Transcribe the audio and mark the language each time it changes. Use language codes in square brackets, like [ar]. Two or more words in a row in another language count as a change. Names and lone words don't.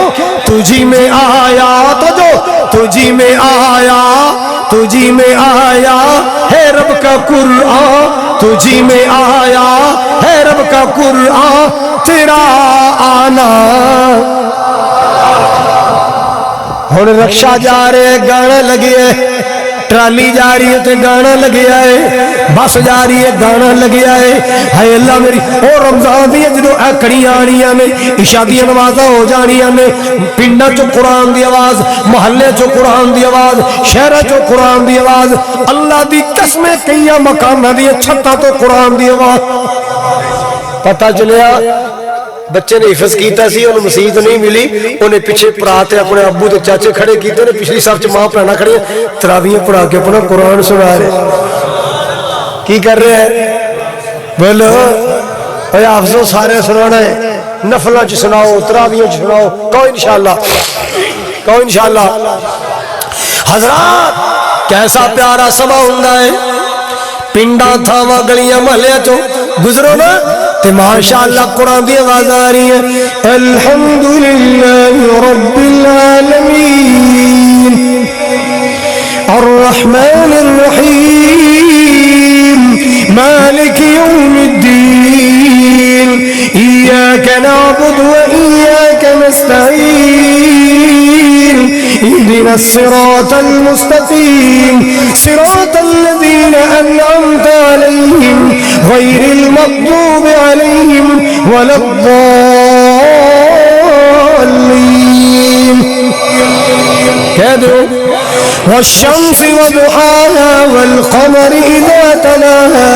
[ur] تجھی میں آیا تو جو تجھی میں آیا، تجھی میں آیا ہے رب کا قرآن، تجھی میں آیا ہے رب کا قرآن تیرا آنا. [pa] ہن رکشا جا رہے گانا لگیا ہے، ٹرالی جا رہی ہے تے گانا لگیا ہے، بس جا رہی ہے گانا لگیا ہے. ہائے اللہ میری او رمضان دی جدوں اے کڑیاں آنیاں نے، عشاء دی نمازاں ہو جانیاں نے، پنڈاں چوں قرآن دی آواز، محلے چوں قرآن دی آواز، شہراں چوں قرآن دی آواز. اللہ دی قسمیں کئی مکاناں دی چھتاں تو قرآن دی آواز. پتہ چلیا بچے نے حفظ کیتا سی انہوں مسیحت نہیں ملی انہیں پیچھے پڑھا تے اپنے ابو تے چاچے کھڑے کیتے نے پچھلی صف چ ماں پڑھانا کھڑی تراویح پڑھا کے اپنا قرآن سنا رہے کی کر رہے ہیں بولو اے حافظوں سارے سنانا ہے نفلہ چ سناؤ تراویح چ سناؤ کہو انشاءاللہ حضرات کیسا پیارا سما ہوندا ہے پنڈا تھاواں گلیاں محلیاں چوں گزرو نا تے ماشاءاللہ قرآن دی آواز آ رہی ہے [ar] الحمدللہ رب العالمین الرحمن الرحیم مالک یوم الدین ایاک نعبد و ایاک نستعین اهدنا الصراط المستقيم صراط الذين أنعمت عليهم غير المغضوب عليهم ولا الضالين والشمس وضحاها والقمر إذا تلاها